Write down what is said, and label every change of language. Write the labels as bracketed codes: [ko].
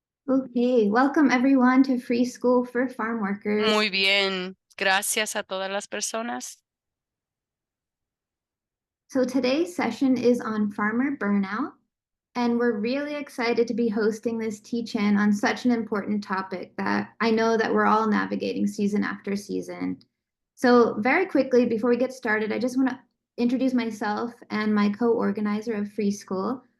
[en] Okay, welcome everyone to Free School for Farm Workers. [es] Muy bien, gracias a todas las personas. [en] So today's session is on farmer burnout, and we're really excited to be hosting this teach-in on such an important topic that I know that we're all navigating season after season. So very quickly, before we get started, I just want to introduce myself and my co-organizer of Free School.